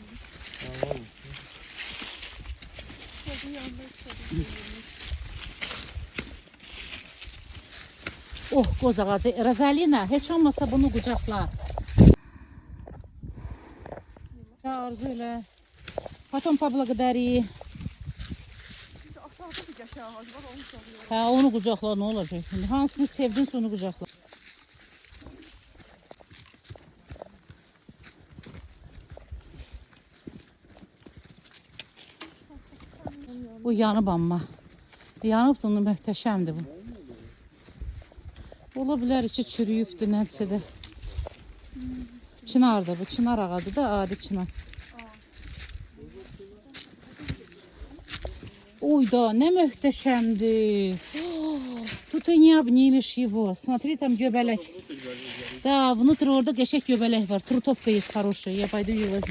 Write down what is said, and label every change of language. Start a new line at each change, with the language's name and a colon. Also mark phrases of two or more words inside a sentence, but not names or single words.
Turkish: Tamam. Tabii yanlış tabii. Oh koz ağacı. Razalina hiç olmasa bunu kucakla. Ya Arzuyla.
Russian: Потом поблагодари.
Turkish: Aşağıda bir yaşa ağacı var onu çalıyor. Ha onu kucakla ne olacak şimdi?
Azerbaijani: Hansını sevdin onu kucakla. Bu yanıb amma. Yanıb da onu möhtəşəmdir bu. Ola bilər içi çürüyübdür nədirsə də. Çınardır bu. Çınar ağacı da adi çınar.
Russian: Ой, да,
Azerbaijani: ne möhtəşəmdir.
Russian: Тут и не обнимешь его. Смотри, там göbələk. Да, внутрь
Azerbaijani: orada qəşək göbələk var.
Russian: Трутовка есть хорошая. Я пойду ее возьму.